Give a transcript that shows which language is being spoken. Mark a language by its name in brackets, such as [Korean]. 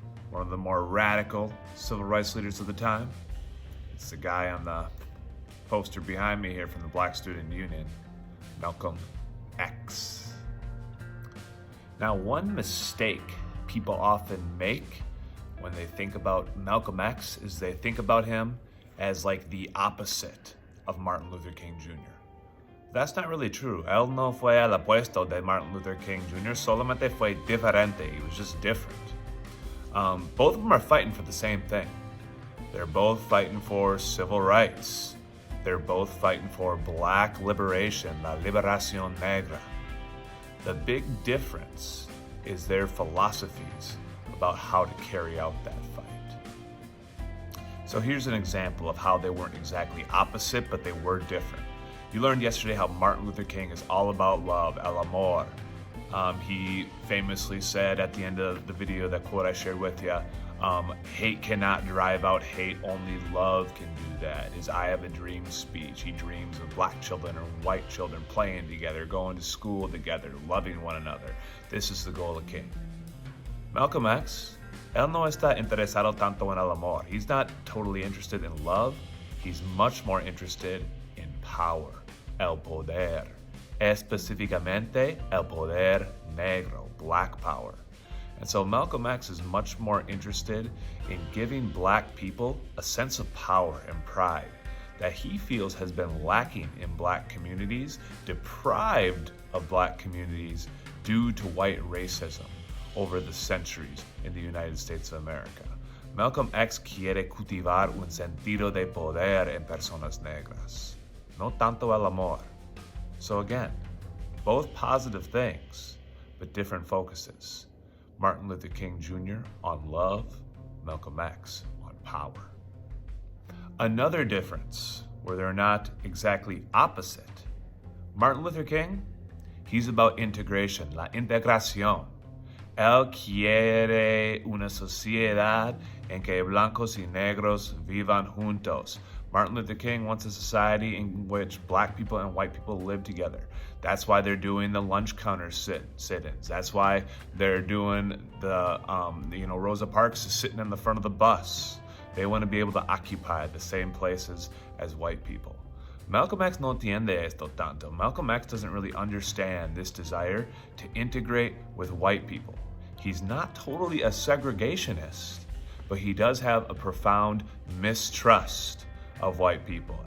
[English] One of the more radical civil rights leaders of the time. It's the guy on the poster behind me here from the Black Student Union, Malcolm X. Now, one mistake people often make when they think about Malcolm X is they think about him as like the opposite of Martin Luther King Jr. That's not really true. [Spanish] Él no fue al opuesto de Martin Luther King Jr., solamente fue diferente. [English] He was just different. Both of them are fighting for the same thing. They're both fighting for civil rights. They're both fighting for black liberation, [Spanish] la liberación negra. [English] The big difference is their philosophies about how to carry out that fight. So here's an example of how they weren't exactly opposite, but they were different. You learned yesterday how Martin Luther King is all about love, [Spanish] el amor. [English] He famously said at the end of the video, that quote I shared with you, hate cannot drive out hate, only love can do that. His I have a dream speech. He dreams of black children or white children playing together, going to school together, loving one another. This is the goal of King. [Spanish] Malcolm X, él no está interesado tanto en el amor. [English] He's not totally interested in love. He's much more interested in power, [Spanish] el poder. Específicamente, el poder negro, [English] black power. And so Malcolm X is much more interested in giving black people a sense of power and pride that he feels has been lacking in black communities, deprived of black communities due to white racism over the centuries in the United States of America. [Spanish] Malcolm X quiere cultivar un sentido de poder en personas negras, no tanto el amor. [English] So again, both positive things, but different focuses. Martin Luther King Jr. on love, Malcolm X on power. Another difference, where they're not exactly opposite. Martin Luther King, he's about integration, [Spanish] la integración. Él quiere una sociedad en que blancos y negros vivan juntos. [English] Martin Luther King wants a society in which black people and white people live together. That's why they're doing the lunch counter sit-ins. That's why they're doing the, Rosa Parks is sitting in the front of the bus. They want to be able to occupy the same places as white people. [Spanish] Malcolm X no entiende esto tanto. [English] Malcolm X doesn't really understand this desire to integrate with white people. He's not totally a segregationist, but he does have a profound mistrust of white people.